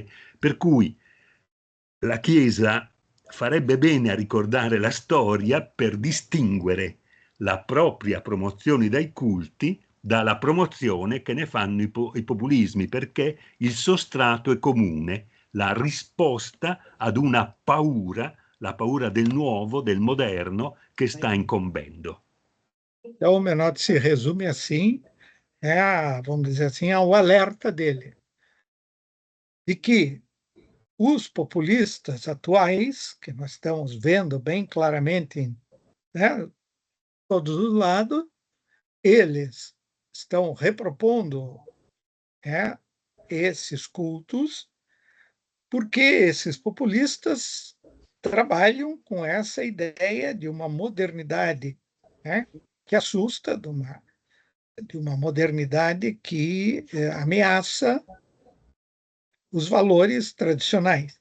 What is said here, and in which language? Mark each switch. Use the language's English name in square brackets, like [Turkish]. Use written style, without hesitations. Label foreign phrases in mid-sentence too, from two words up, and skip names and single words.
[Italian] Per cui la Chiesa farebbe bene a ricordare la storia per distinguere la propria promozione dai culti dalla promozione che ne fanno i populismi, perché il sostrato è comune, la risposta ad una paura, la paura del nuovo, del moderno, che sta incombendo. [Portuguese] Então, o Menotti se resume assim, vamos dizer assim, ao alerta dele, de que os populistas atuais, que nós estamos vendo bem claramente, né, todos os lados, eles estão repropondo, né, esses cultos, porque esses populistas trabalham com essa ideia de uma modernidade, né, que assusta, de uma modernidade que ameaça os valores tradicionais.